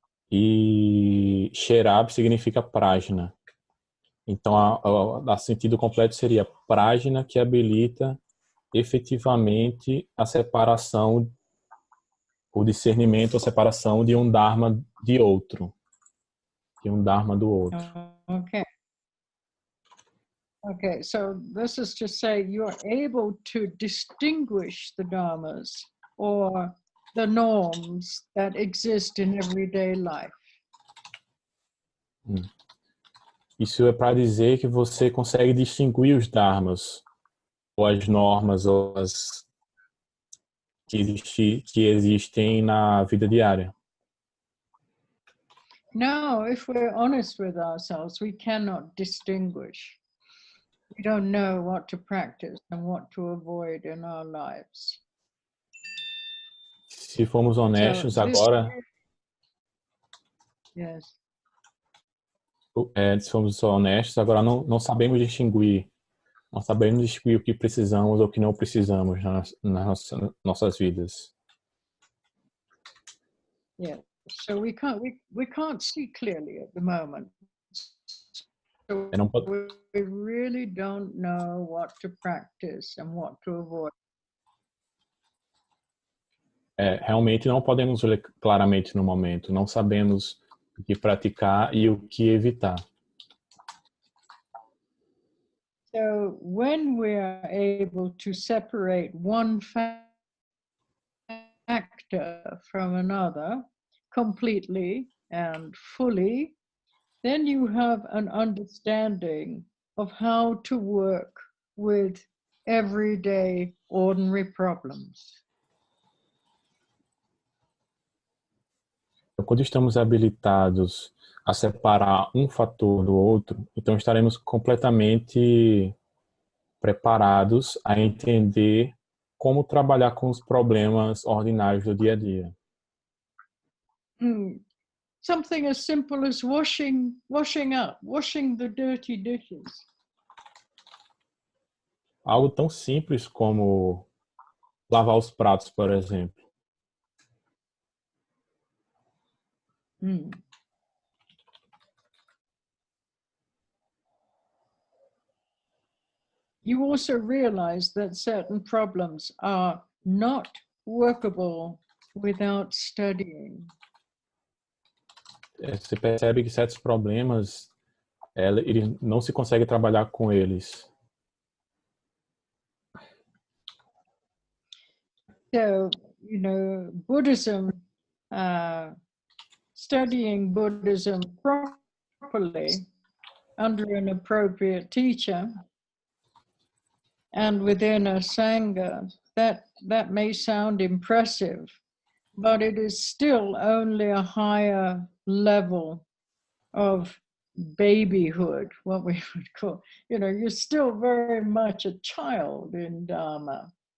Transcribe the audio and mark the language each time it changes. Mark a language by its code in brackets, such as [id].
[pt] E Sherab significa prajna. Então, a sentido completo seria prajna que habilita efetivamente a separação, o discernimento, a separação de um dharma de outro. De um dharma do outro. [en] Okay. Okay, so this is to say you're able to distinguish the dharmas or the norms that exist in everyday life. [pt] Isso é para dizer que você consegue distinguir os dharmas, ou as normas, ou as que existem na vida diária. [en] Now, if we're honest with ourselves, we cannot distinguish. We don't know what to practice and what to avoid in our lives. [pt] Se formos honestos [en] So [pt] agora, [en] yes. [pt] Se formos honestos, agora não sabemos distinguir. Não sabemos distinguir o que precisamos ou o que não precisamos nas nossas vidas. [en] Yeah. So we can't see clearly at the moment. So we really don't know what to practice and what to avoid. [pt] Realmente não podemos ler claramente no momento. Não sabemos o que praticar e o que evitar. [en] So when we are able to separate one factor from another completely and fully, then you have an understanding of how to work with everyday ordinary problems. [pt] Quando estamos habilitados a separar um fator do outro, então estaremos completamente preparados a entender como trabalhar com os problemas ordinários do dia a dia. [en] Something as simple as washing the dirty dishes. [pt] Algo tão simples como lavar os pratos, por exemplo. [en] You also realize that certain problems are not workable without studying. [pt] Você percebe que certos problemas, ele não se consegue trabalhar com eles. [en] So, Buddhism, studying Buddhism properly under an appropriate teacher and within a sangha, that may sound impressive, but it is still only a higher level of babyhood, what we would call, you're still very much a child in Dharma.